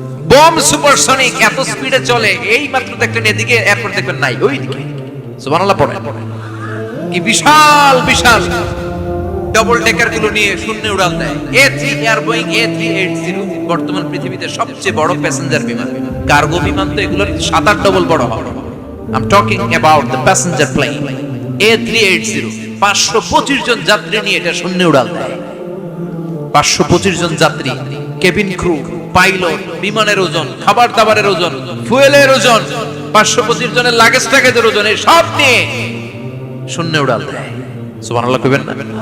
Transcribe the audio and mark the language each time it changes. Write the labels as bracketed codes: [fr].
[bn] Bomb supersonic. এত স্পিডে চলে, এই মাত্র দেখলেন এদিকে, এরপর দেখবেন নাই ওইদিকে। সুবহানাল্লাহ পড়ে। কি বিশাল বিশাল ডবল ডেকার গুলো নিয়ে শূন্যে উড়াল দেয়। A3 এয়ার বোয়িং A380 বর্তমান পৃথিবীতে সবচেয়ে বড় প্যাসেঞ্জার বিমান। কার্গো বিমান তো এগুলোর 7-8 ডবল বড় হবে। [en] I'm talking about the passenger plane A380। [bn] 525 জন যাত্রী নিয়ে এটা শূন্যে উড়াল দেয়। 525 জন যাত্রী, কেবিন ক্রু, পাইলট, বিমানের ওজন, খাবার দাবারের ওজন, ফুয়েলের ওজন, 525 জনের লাগেজ ট্যাগেজের ওজন, এই সব নিয়ে শূন্যে উড়াল দেয়। সুবহানাল্লাহ কইবেন না?